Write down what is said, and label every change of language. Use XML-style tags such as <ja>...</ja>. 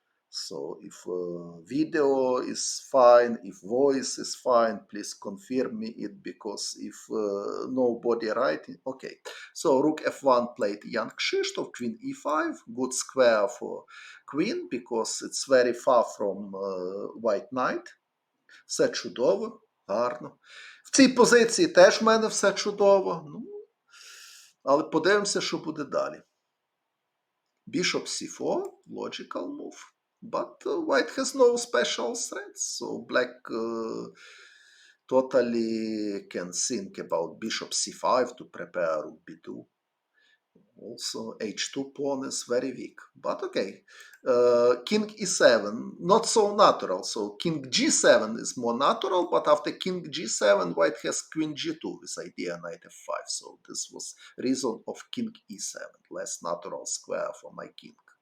<en>So if video is fine, if voice is fine, please confirm me it, because if nobody writing, okay. So rook f1 played Jan Krzysztof, queen e5, good square for queen, because it's very far from white knight.</en> <uk>Все чудово, гарно. В цій позиції теж в мене все чудово. Ну, але подивимося, що буде далі.</uk> <en>Bishop c4, logical move. But white has no special threats, so black totally can think about bishop c5 to prepare rook b2. Also, h2 pawn is very weak, but okay. King e7, not so natural, so king g7 is more natural, but after king g7, white has queen g2 with idea knight f5, so this was reason of king e7, less natural square for my king.</en>